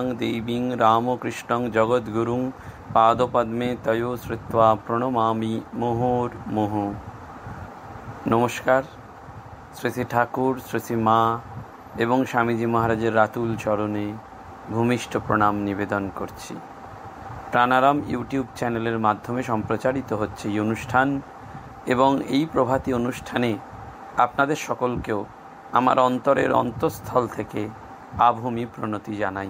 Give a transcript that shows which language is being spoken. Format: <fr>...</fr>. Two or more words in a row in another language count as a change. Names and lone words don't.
<sa>देवीं रामकृष्णं जगद्गुरुं पादपद्मे तयो श्रुत्वा प्रणमामि मुहुर्मुहुः।</sa> <bn>নমস্কার। শ্রী শ্রী ঠাকুর, শ্রী শ্রী মা এবং স্বামীজি মহারাজের রাতুল চরণে ভূমিষ্ঠ প্রণাম নিবেদন করছি। প্রাণারাম ইউটিউব চ্যানেলের মাধ্যমে সম্প্রচারিত হচ্ছে এই অনুষ্ঠান এবং এই প্রভাতী অনুষ্ঠানে আপনাদের সকলকেও আমার অন্তরের অন্তঃস্থল থেকে আভূমি প্রণতি জানাই।</bn>